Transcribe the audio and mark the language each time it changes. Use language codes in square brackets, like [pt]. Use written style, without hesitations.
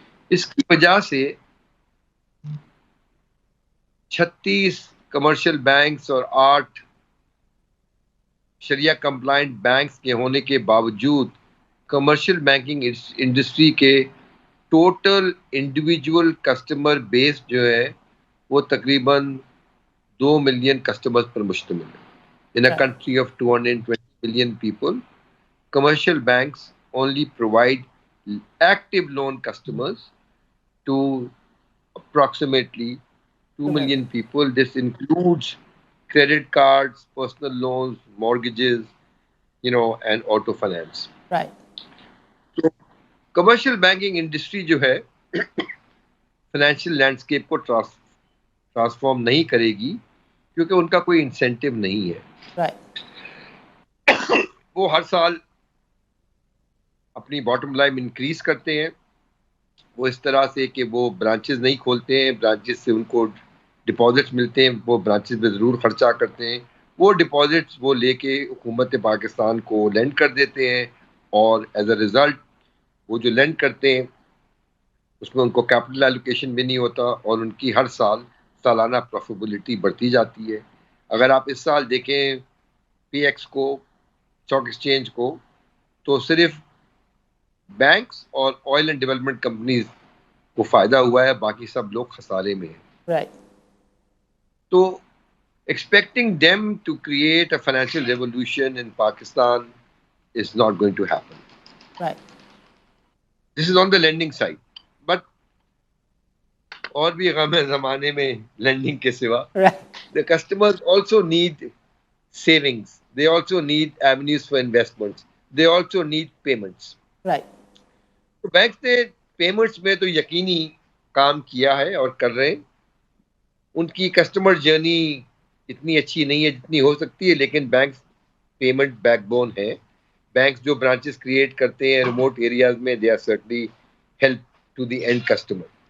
[ur] اس کی وجہ سے 36 کمرشل بینکس اور 8 شریعہ کمپلائنٹ بینکس کے ہونے کے باوجود کمرشل بینکنگ انڈسٹری کے ٹوٹل انڈیویجول کسٹمر بیس جو ہے وہ تقریباً 2 ملین کسٹمرز پر مشتمل ہے. [en] In a Right. country of 220 million people, commercial banks only provide active loan customers to approximately 2 million people. This includes credit cards, personal loans, mortgages, and auto finance. Right. So, commercial banking industry [ur] جو ہے financial landscape کو transform نہیں کرے گی کیونکہ ان کا کوئی incentive نہیں ہے. [en] Right. [ur] وہ ہر سال اپنی باٹم لائن انکریز کرتے ہیں. وہ اس طرح سے کہ وہ برانچز نہیں کھولتے ہیں, برانچز سے ان کو ڈپازٹس ملتے ہیں, وہ برانچز میں ضرور خرچہ کرتے ہیں. وہ ڈپازٹس وہ لے کے حکومت پاکستان کو لینڈ کر دیتے ہیں اور ایز اے ریزلٹ وہ جو لینڈ کرتے ہیں اس میں ان کو کیپٹل ایلوکیشن بھی نہیں ہوتا اور ان کی ہر سال سالانہ پروفیٹیبلٹی بڑھتی جاتی ہے. اگر آپ اس سال دیکھیں پی ایکس کو, اسٹاک ایکسچینج کو, تو صرف بینکس اور آئل اینڈ ڈیولپمنٹ کمپنیز کو فائدہ ہوا ہے, باقی سب لوگ خسارے میں ہیں. [en] Right. [ur] تو [en] expecting them to create a financial revolution in Pakistan is not going to happen. Right. This is on the lending side. But [ur] اور بھی غم ہے زمانے میں [en] lending [ur] کے سوا. [en] Right. The customers also need savings. They also need avenues for investments. They also need payments. Right. [ur] تو bank نے پیمنٹس میں تو یقینی کام کیا ہے اور کر رہے ہیں. ان کی کسٹمر جرنی اتنی اچھی نہیں ہے جتنی ہو سکتی ہے, لیکن بینک پیمنٹ بیک بون ہے. بینکس جو برانچز کریٹ کرتے ہیں ریموٹ ایریاز میں, [en] They are certainly help to the end customer.